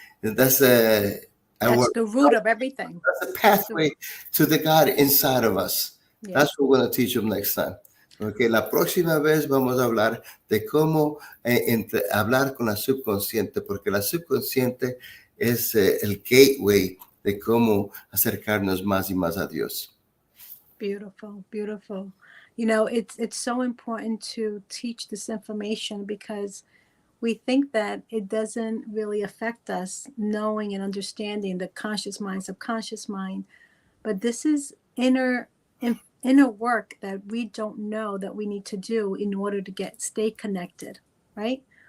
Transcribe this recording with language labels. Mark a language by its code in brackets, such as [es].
[en] That's the root of everything. that's a That's the pathway to the God inside of us. yeah. That's what we're going to teach them next time. [es] Okay, la próxima vez vamos a hablar de cómo hablar con la subconsciente, porque la subconsciente es el gateway de cómo acercarnos más y más a Dios. [en] Beautiful, beautiful. You know, it's so important to teach this information because we think that it doesn't really affect us knowing and understanding the conscious mind, subconscious mind, but this is inner work that we don't know that we need to do in order to stay connected, right?